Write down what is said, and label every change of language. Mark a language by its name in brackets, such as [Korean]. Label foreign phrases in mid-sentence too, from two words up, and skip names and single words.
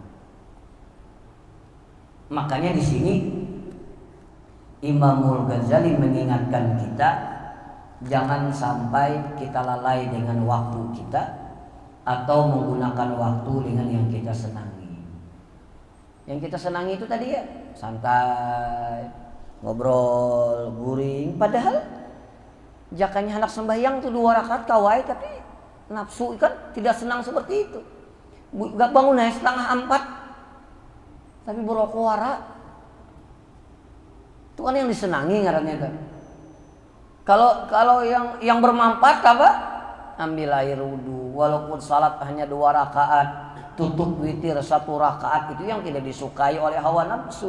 [Indonesian] Makanya di sini Imamul Ghazali mengingatkan kita, jangan sampai kita lalai dengan waktu kita atau menggunakan waktu dengan yang kita senangi. Yang kita senangi itu tadi ya, santai, ngobrol, guring. [Banjar] Padahal jakanya anak sembahyang tuh 2 rakaat kawai, [Indonesian] tapi nafsu kan tidak senang seperti itu. Gak bangun setengah 4, tapi berokowara. Itu kan yang disenangi ngarannya kan. Kalau yang bermanfaat apa? Ambil air wudu, walaupun salat hanya 2 rakaat, tutup witir 1 rakaat, itu yang tidak disukai oleh hawa nafsu.